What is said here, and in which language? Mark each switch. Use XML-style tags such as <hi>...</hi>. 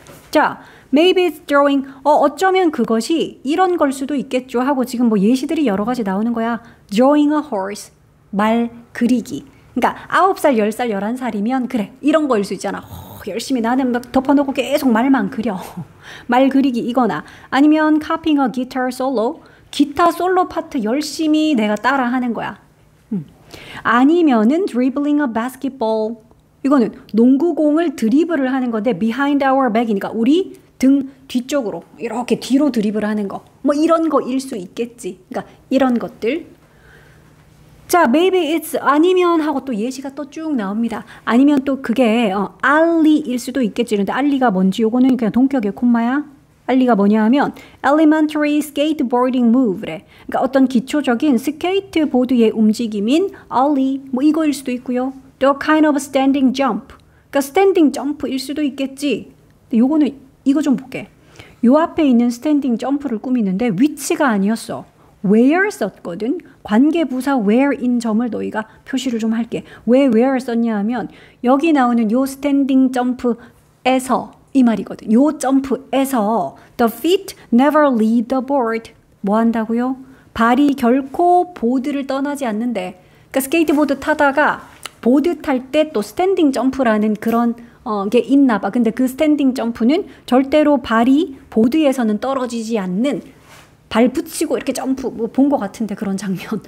<ko>자,</ko> <en>maybe it's drawing.</en> <ko>어쩌면 그것이 이런 걸 수도 있겠죠 하고 지금 뭐 예시들이 여러 가지 나오는 거야.</ko> <en>drawing a horse.</en> <ko>말 그리기. 그러니까 9살, 10살, 11살이면 그래, 이런 거일 수 있잖아. 열심히 나는 막 덮어놓고 계속 말만 그려. 말 그리기이거나 아니면</ko> <en>copying a guitar solo.</en> <ko>기타 솔로 파트 열심히 내가 따라하는 거야. 아니면은</ko> <en>dribbling a basketball.</en> <ko>이거는 농구공을 드리블을 하는 건데</ko> <en>behind our back</en> <ko>이니까 우리 등 뒤쪽으로 이렇게 뒤로 드리블을 하는 거. 뭐 이런 거일 수 있겠지. 그러니까 이런 것들. 자,</ko> <en>maybe it's</en> <ko>아니면 하고 또 예시가 또 쭉 나옵니다. 아니면 또 그게 알리일 수도 있겠지. 근데 알리가 뭔지 요거는 그냥 동격의 콤마야. 알리가 뭐냐 하면</ko> <en>elementary skateboarding move</en> <ko>래. 그러니까 어떤 기초적인 스케이트보드의 움직임인 알리 뭐 이거일 수도 있고요. 또</ko> <en>kind of standing jump.</en> <ko>그러니까 스탠딩 점프일 수도 있겠지. 근데 요거는 이거 좀 볼게. 요 앞에 있는 스탠딩 점프를 꾸미는데 위치가 아니었어. where 썼거든. 관계부사 where인 점을 너희가 표시를 좀 할게. 왜 where 썼냐 하면 여기 나오는 요 스탠딩 점프에서 이 말이거든. 요 점프에서</ko> <en>the feet never leave the board.</en> <ko>뭐 한다고요? 발이 결코 보드를 떠나지 않는데. 그러니까 스케이트보드 타다가 보드 탈 때 또 스탠딩 점프라는 그런 게 있나 봐. 근데 그 스탠딩 점프는 절대로 발이 보드에서는 떨어지지 않는 발 붙이고 이렇게 점프 뭐 본 것 같은데 그런 장면.</ko>